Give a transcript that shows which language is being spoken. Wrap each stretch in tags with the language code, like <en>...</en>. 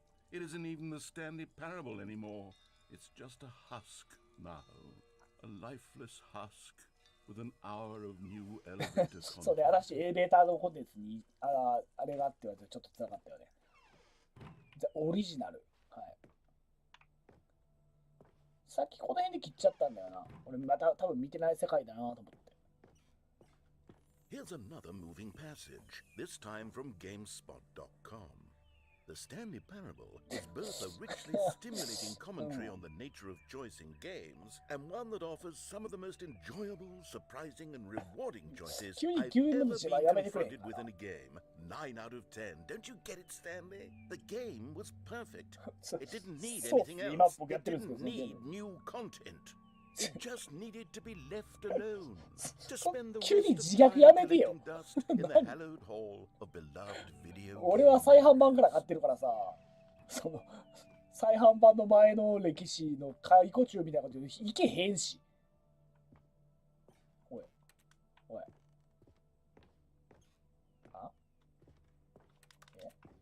<en>It isn't even the Stanley Parable anymore. It's just a husk now. A lifeless husk. with an hour of new elevator</en> <ja>そうね、新しいエレベーターのコンテンツにあれがあって言われてちょっと辛かったよね。オリジナル。はい。さっきこの辺で切っちゃったんだよな。俺また多分見てない世界だなと思って。</ja> <en>Here's another moving passage, this time from GameSpot.com. The Stanley Parable is both a richly stimulating commentary on the nature of choice in games and one that offers some of the most enjoyable, surprising, and rewarding choices I've ever been confronted with in a game. 9 out of 10. Don't you get it, Stanley? The game was perfect. It didn't need anything else. It didn't need new content.It just needed to be left alone to spend the rest of time collecting dust in the hallowed hall of beloved video games.</en> <ja>俺は再販版から買ってるからさ、その再販版の前の歴史の解雇中みたいなこといけへんし。おい、おい。あ？え？</ja>